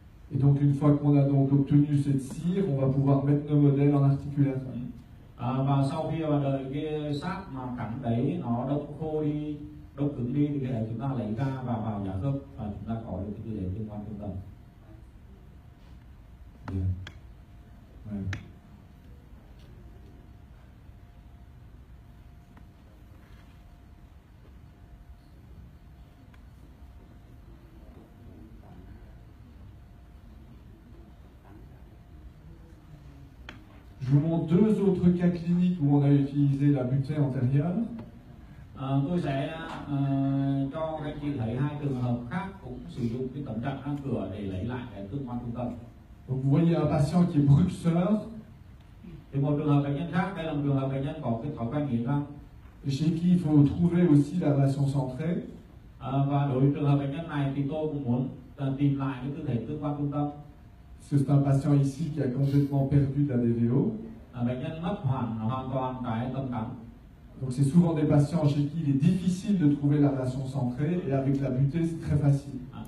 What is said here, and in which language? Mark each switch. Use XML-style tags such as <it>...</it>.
<fr>Et donc une fois qu'on a donc obtenu cette cire, on va pouvoir mettre nos modèles en articulateur.</fr> <vi>Và sau khi mà đợi cái sắt mà cắn đấy nó đông khô đi, đông cứng đi thì cái đấy chúng ta lấy ra và vào giả khớp và chúng ta có được cái tư thế tương quan trung tâm.</vi> <fr>Bien. Ouais. Je vous montre deux autres cas cliniques où on a utilisé la butée antérieure.</fr> <vi>Tôi sẽ cho các anh chị thấy hai trường hợp khác cũng sử dụng cái tấm chắn răng cửa để lấy lại cái tương quan trung tâm.</vi> <fr>Donc vous voyez un patient qui est bruxeur.</fr> <vi>Thì một trường hợp bệnh nhân khác, đây là một trường hợp bệnh nhân có cái thói quen nghiến răng.</vi> <fr>Chez qui il faut trouver aussi la relation centrée.</fr> <vi>Và đối với trường hợp bệnh nhân này thì tôi cũng muốn tìm lại cái tư thế tương quan trung tâm.</vi> <fr>C'est un patient ici qui a complètement perdu la DVO.</fr> <vi>Bệnh nhân mất hoàn toàn cái tâm cắn.</vi> <fr>Donc c'est souvent des patients chez qui il est difficile de trouver la relation centrée et avec la butée c'est très facile.</fr>